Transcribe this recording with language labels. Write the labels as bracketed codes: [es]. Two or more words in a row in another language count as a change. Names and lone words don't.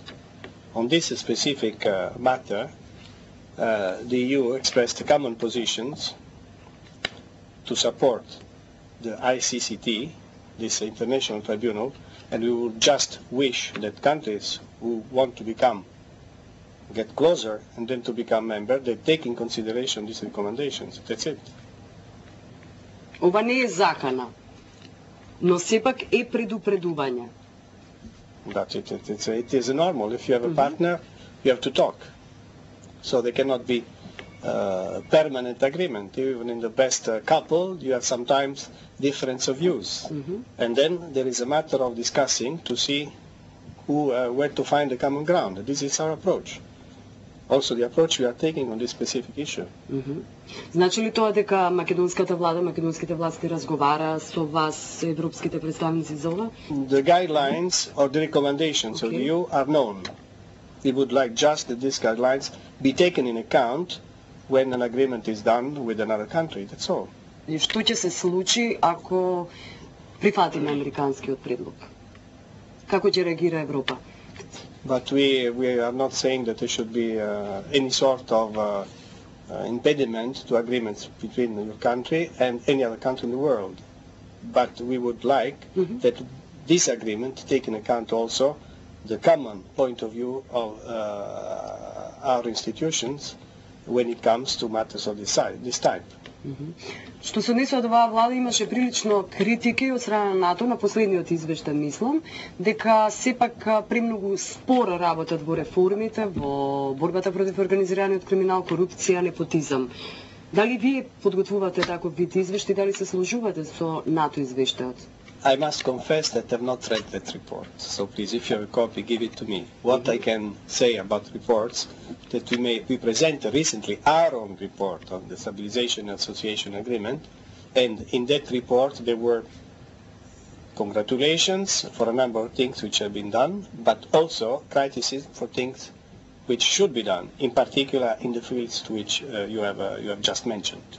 [en] On this specific matter, the EU expressed common positions to support the ICCT, this international tribunal, and we would just wish that countries who want to get closer and then to become member, they take in consideration these recommendations. That's it. [mk] Ова не е закана, но сепак е предупредување. [en] That's it. It is normal. If you have a partner, you have to talk. So there cannot be permanent agreement. Even in the best couple, you have sometimes difference of views. And then there is a matter of discussing to see where to find the common ground. This is our approach. Also the approach we are taking on this specific issue. [mk] Значи ли тоа дека македонската влада, македонските власти разговара со вас, европските представници за ова? [en] The guidelines or the recommendations of the EU are known. We would like just that these guidelines be taken in account when an agreement is done with another country. That's all. [mk] И што ќе се случи ако прифатиме американскиот предлог? Како ќе реагира Европа? [en] But we are not saying that there should be any sort of impediment to agreements between your country and any other country in the world. But we would like that this agreement take into account also the common point of view of our institutions when it comes to matters of this type. [mk] Што се однесува до оваа влада, имаше прилично критики од страна на НАТО на последниот извештај, мислам, дека сепак премногу споро работат во реформите, во борбата против организираниот криминал, корупција, непотизам. Дали вие подготвувате таков вид извештај, дали се сложувате со НАТО извештајот? [en] I must confess that I have not read that report. So please, if you have a copy, give it to me. What I can say about reports, that we presented recently our own report on the Stabilization and Association Agreement, and in that report there were congratulations for a number of things which have been done, but also criticism for things which should be done, in particular in the fields to which you have just mentioned.